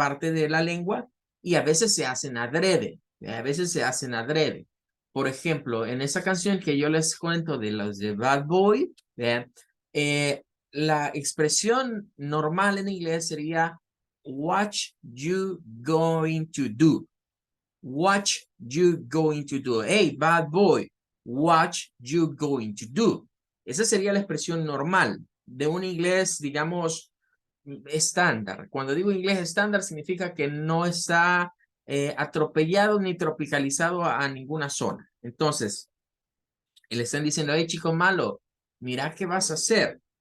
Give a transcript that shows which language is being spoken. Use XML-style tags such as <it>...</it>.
<es>Parte de la lengua y a veces se hacen adrede, a veces se hacen adrede. Por ejemplo, en esa canción que yo les cuento de los de Bad Boy, ¿verdad? Eh, la expresión normal en inglés sería</es> <en>what you going to do. What you going to do? Hey, bad boy, what you going to do?</en> <es>Esa sería la expresión normal de un inglés, digamos, estándar. Cuando digo inglés estándar, significa que no está atropellado ni tropicalizado a ninguna zona. Entonces, le están diciendo, hey, chico malo, mira qué vas a hacer.</es>